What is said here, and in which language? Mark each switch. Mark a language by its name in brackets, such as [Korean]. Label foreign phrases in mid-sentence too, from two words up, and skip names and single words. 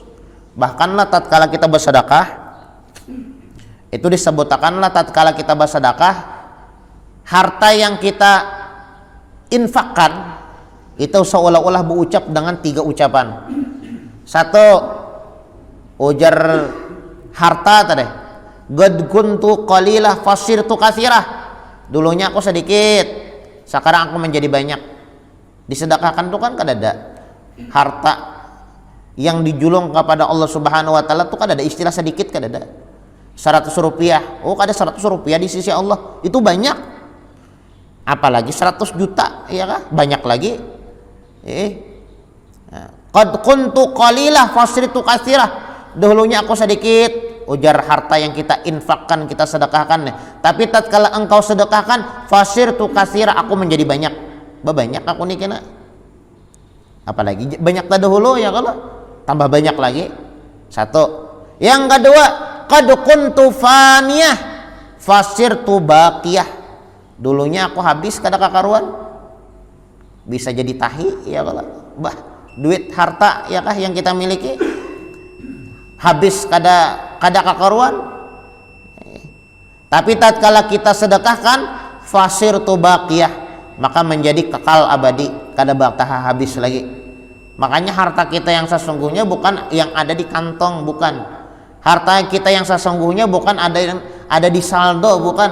[Indonesian] Bahkanlah tatkala kita bersedekah, itu disebutkanlah tatkala kita bersedekah, harta yang kita infakkan itu seolah-olah berucap dengan 3 ucapan. Satu, ujar harta tadi, [Arabic] قد كنت قليلة فصرت كثيرة. [Indonesian] Dulunya aku sedikit, sekarang aku menjadi banyak. Disedekahkan itu kan kada ada harta yang dijulung kepada Allah [Arabic] سبحانه وتعالى, [Indonesian] itu kada ada istilah sedikit, kada ada. 100 rupiah, kada 100 rupiah di sisi Allah itu banyak. Apalagi 100 juta, ya kah? Banyak lagi. [Arabic] قد كنت قليلة فصرت كثيرة. [Indonesian] Dahulunya aku sedikit, ujar harta yang kita infakkan, kita sedekahkan. Tapi tatkala engkau sedekahkan, [Arabic] فصرت كثيرة, [Indonesian] aku menjadi banyak. Banyak aku nih kena. Apalagi banyak dahulu, ya kalau tambah banyak lagi. Satu. Yang kedua, [Arabic] قد كنت فانية فصرت باقية. [Indonesian] Dulunya aku habis kada kakaruan, bisa jadi tahi, ya kalau duit harta, ya kah, yang kita miliki habis kada kakaruan. Tapi tatkala kita sedekahkan, [Arabic] فصرت باقية, [Indonesian] maka menjadi kekal abadi, kada bakal habis lagi. Makanya harta kita yang sesungguhnya bukan yang ada di kantong, bukan. Harta kita yang sesungguhnya bukan ada di saldo, bukan.